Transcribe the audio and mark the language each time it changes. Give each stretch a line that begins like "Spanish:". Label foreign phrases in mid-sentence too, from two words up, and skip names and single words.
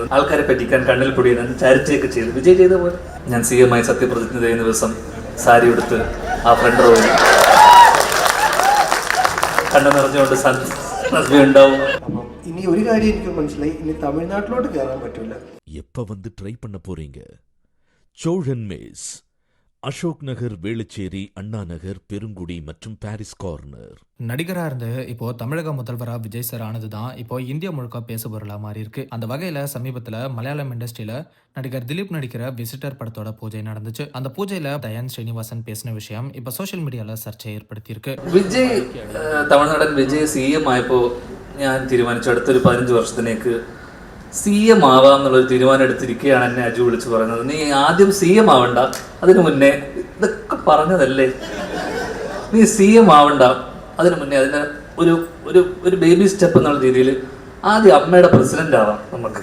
Malayalam: ആൾക്കാരെ പറ്റിക്കാൻ കണ്ണിൽ പൊടിയാൻ ചാരിറ്റിയൊക്കെ ചെയ്തു. വിജയ് ചെയ്ത പോലെ ഞാൻ CM ആയി സത്യപ്രതിജ്ഞ ചെയ്യുന്ന ദിവസം സാരി എടുത്ത് ആ
English: front row
Malayalam: കണ്ണു നിറഞ്ഞുകൊണ്ട് സദ്യ ഉണ്ടാവും. ഇനി ഒരു കാര്യം എനിക്ക് മനസ്സിലായി, ഇനി തമിഴ്നാട്ടിലോട്ട് കയറാൻ പറ്റില്ല.
Tamil: எப்ப வந்து ட்ரை பண்ண போறீங்க? சோழன் மேஸ், அசோக் நகர், வேளச்சேரி, அண்ணா நகர், பெருங்குடி மற்றும் பாரிஸ் கார்னர். நடிகரா இருந்து இப்போ தமிழக முதல்வரா விஜய் சார் ஆனதுதான் இப்போ இந்தியா முழுக்க பேசுபொருளா மாறி இருக்கு. அந்த வகையில சமீபத்துல மலையாளம் இண்டஸ்ட்ரியில நடிகர் திலீப் நடிக்கிற விசிட்டர் படத்தோட பூஜை நடந்துச்சு. அந்த பூஜையில தயான் ஸ்ரீனிவாசன் பேசின விஷயம் இப்ப
English: social media
Tamil: சர்ச்சை ஏற்படுத்தி இருக்கு.
Malayalam: വിജയ് തമിഴ്നാടൻ വിജയ് CM ആയപ്പോൾ ഞാൻ തീരുമാനിച്ചു അടുത്തൊരു 15 വർഷത്തിലേക്ക് CM ആവാം എന്നുള്ളൊരു തീരുമാനം എടുത്തിരിക്കുകയാണ് എന്നെ അജു വിളിച്ച് പറയുന്നത്. നീ ആദ്യം CM ആവണ്ട, അതിനു മുന്നേ ഇതൊക്കെ പറഞ്ഞതല്ലേ, നീ CM ആവണ്ട, അതിനു മുന്നേ അതിന് ഒരു ഒരു ഒരു
English: baby step
Malayalam: എന്നുള്ള രീതിയിൽ ആദ്യം അമ്മയുടെ പ്രസിഡന്റ് ആവാം നമുക്ക്.